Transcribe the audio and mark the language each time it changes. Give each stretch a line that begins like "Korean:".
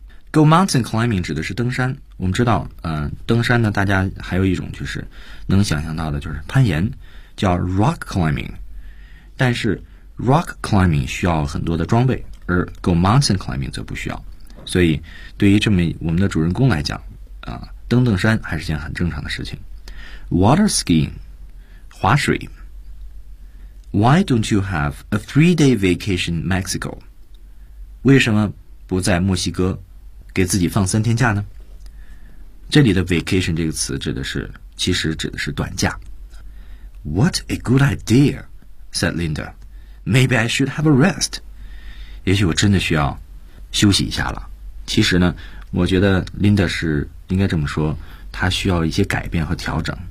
English: Go mountain climbing
Chinese: 指的是登山。我们知道，登山呢，大家还有一种就是能想象到的就是攀岩，叫
English: rock climbing。
Chinese: 但是
English: rock climbing
Chinese: 需要很多的装备，而
English: go mountain climbing
Chinese: 则不需要。所以，对于这么我们的主人公来讲，登登山还是件很正常的事情。
English: Water skiing.
Chinese: 滑水。
English: Why don't you have a 3-day vacation in Mexico?
Chinese: 为什么不在墨西哥给自己放三天假呢？这里的 vacation 这个词指的是，其实指的是短假。
English: What a good idea, said Linda. Maybe I should have a rest.
Chinese: 也许我真的需要休息一下了。其实呢，我觉得 Linda 是应该这么说，她需要一些改变和调整。